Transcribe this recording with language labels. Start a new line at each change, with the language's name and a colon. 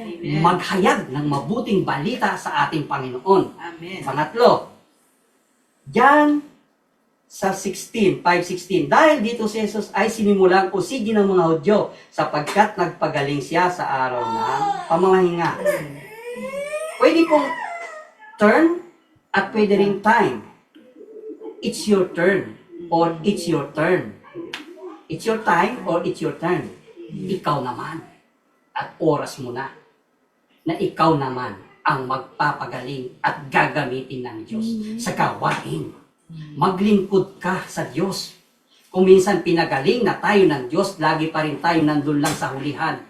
Filipino: Maghayag ng mabuting balita sa ating Panginoon. Amen. Pangatlo, John sa 5:16. Dahil dito si Jesus ay sinimulang usigin ng mga Hudyo sapagkat nagpagaling siya sa araw ng pamamahinga. Pwede pong turn at pwede ring time.
English: It's your turn or it's your turn. It's your time or it's your turn.
Filipino: Ikaw naman. At oras mo na ikaw naman ang magpapagaling at gagamitin ng Diyos sa gawain. Maglingkod ka sa Diyos. Kung minsan pinagaling na tayo ng Diyos, lagi pa rin tayo nandun lang sa hulihan.